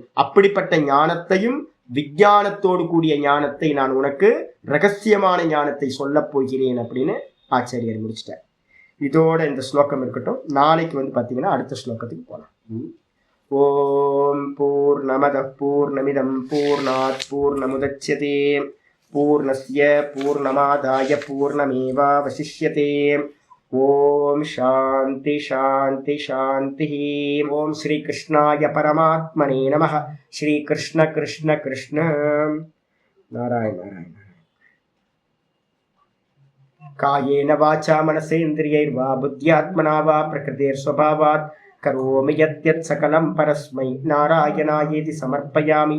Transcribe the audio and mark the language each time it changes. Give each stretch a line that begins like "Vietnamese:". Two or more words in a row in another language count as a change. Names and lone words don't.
Tamil: அப்படிப்பட்ட ஞானத்தையும் விஞ்ஞானத்தோடு கூடிய ஞானத்தை நான் உனக்கு ரகசியமான ஞானத்தை சொல்ல போகிறேன் அப்படின்னு ஆச்சாரியர் முடிச்சிட்டார். இதோட இந்த ஸ்லோகம் இருக்கட்டும். நாளைக்கு பாத்தீங்கன்னா அடுத்த ஸ்லோகத்துக்கு போலாம்.
Sanskrit: ओम् पूर्णमद पूर्णमिदम् पूर्णात् पूर्णमुदच्यते पूर्णस्य पूर्णमादाय पूर्णमेवावशिष्यते. ओम् शान्ति शान्ति शान्ति. ओम् श्री कृष्णाय परमात्मने नमः. ஸ்ரீ கிருஷ்ண கிருஷ்ண கிருஷ்ண. நாராயண நாராயண. कायेन वाचा मनसेन्द्रियैर्वा बुद्ध्यात्मना वा प्रकृतेर्स्वभावात् करोमि यद्यत् सकलं परस्मै नारायणायेति समर्पयामि.